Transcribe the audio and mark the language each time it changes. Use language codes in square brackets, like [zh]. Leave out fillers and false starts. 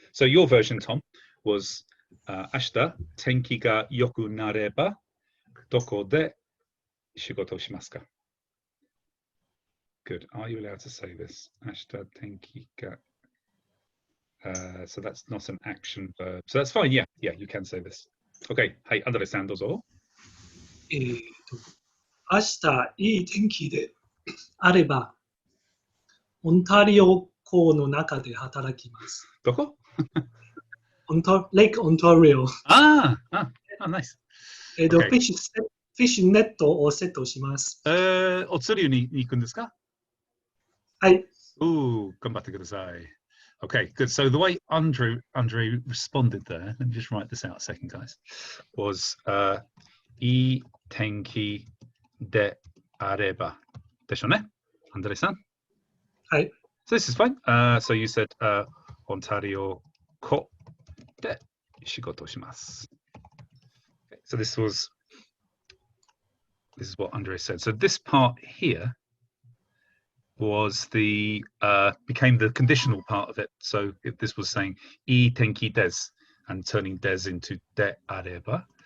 [en] So your version, Tom, was [ja] 明日天気が良くなればどこで仕事をしますか? [en] Good. Are you allowed to say this? [ja] 明日天気が [en] so that's not an action verb. So that's fine. Yeah, you can say this. Okay. Hey, Andre-san, どうぞ。 [ja] 明日いい天気であれば、オンタリオ港の中で働きます。どこ? [en] Lake Ontario。 Ah, nice. Okay. [ja] フィッシュネットをセットします。お釣りに行くんですか? はい。 Ooh, 頑張ってください. [en] Okay, good. So the way Andre responded there, let me just write this out a second, guys, was [ja] いい天気であれば。でしょうね?Andre-san? はい。 [en] So this is fine. So you said [ja] オンタリオ港で仕事をします. [en] Okay, so this is what Andre said. So this part here was became the conditional part of it. So if this was saying I tenki des and turning des into de areba.